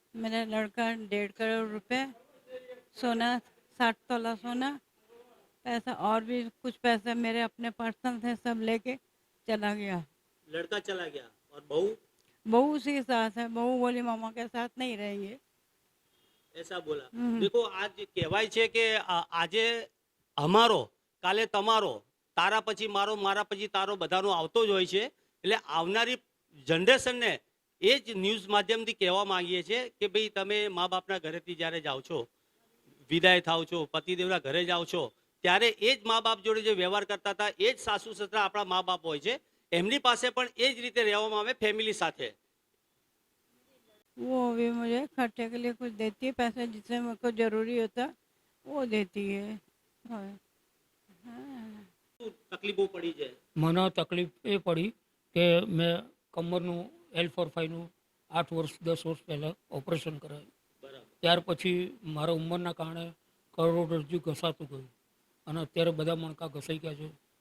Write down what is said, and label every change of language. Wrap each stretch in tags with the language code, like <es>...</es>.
<hi>मेरा लड़का 1.5 करोड़ रुपए, सोना 60 तोला सोना, पैसा और भी कुछ पैसा मेरे अपने पर्सनल थे, सब लेके चला गया. लड़का चला गया. और बहू? बहू उसी के साथ है. बहू बोली मामा के साथ नहीं रहेंगे. ऐसा बोला. देखो, आज</hi> <gu>કહેવાય છે કે આજે અમારો કાલે તમારો, તારા પછી મારો, મારા પછી તારો, બધાનો આવતો જ હોય છે. એટલે આવનારી જનરેશનને એ જ ન્યૂઝ માધ્યમથી કહેવા માંગીએ છીએ કે ભાઈ, તમે મા બાપના ઘરેથી જ્યારે જાઓ છો, વિદાય થાવ છો, પતિદેવના ઘરે જાઓ છો, ત્યારે એ જ મા બાપ જોડે જે વ્યવહાર કરતા હતા એ જ સાસુ સસરા આપણા મા બાપ હોય છે. એમની પાસે પણ એ જ રીતે રહેવામાં આવે ફેમિલી સાથે.</gu> <hi>वो भी मुझे खर्चे के लिए कुछ देती है, पैसे जिससे मेरे को जरूरी होता वो देती है. हाँ.</hi> <gu>શું તકલીફો પડી છે? મને તકલીફ એ પડી કે મેં કમરનું L4-5નું 8 વર્ષ 10 વર્ષ પહેલાં ઓપરેશન કરાવ્યું. બરાબર. ત્યાર પછી મારા ઉંમરના કારણે કરોડરજ્જુ ઘસાતું ગયું અને અત્યારે બધા મણકા ઘસાઈ ગયા છે.</gu>